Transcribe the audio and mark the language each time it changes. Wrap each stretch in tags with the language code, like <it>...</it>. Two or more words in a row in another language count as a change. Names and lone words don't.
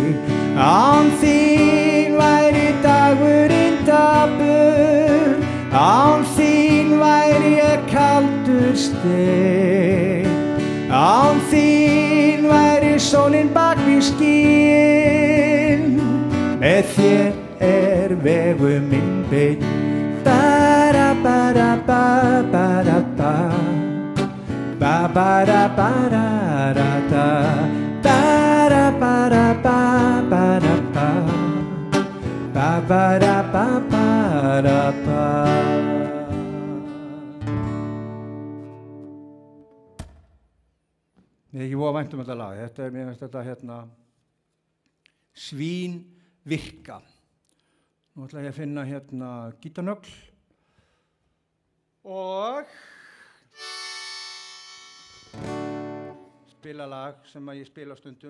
<is>Án þín væri dagurinn dapur, án þín væri ég kaldur steinn, án þín væri sólin bak við skýin, með þér vegur minn beinn. Ba-da-ba-da-ba-ba-da-ba, ba-ba-da-ba-da-da-da, ba-da-ba-da-ba-ba-da-ba, ba-ba-da-ba-ba-da-ba. Ég er ekki voða vænt þetta lag. Þetta er, mér finnst þetta hérna svín virka. Nú ætla ég að finna hérna gítarnögl og spila lag sem að ég spila stundum.</is>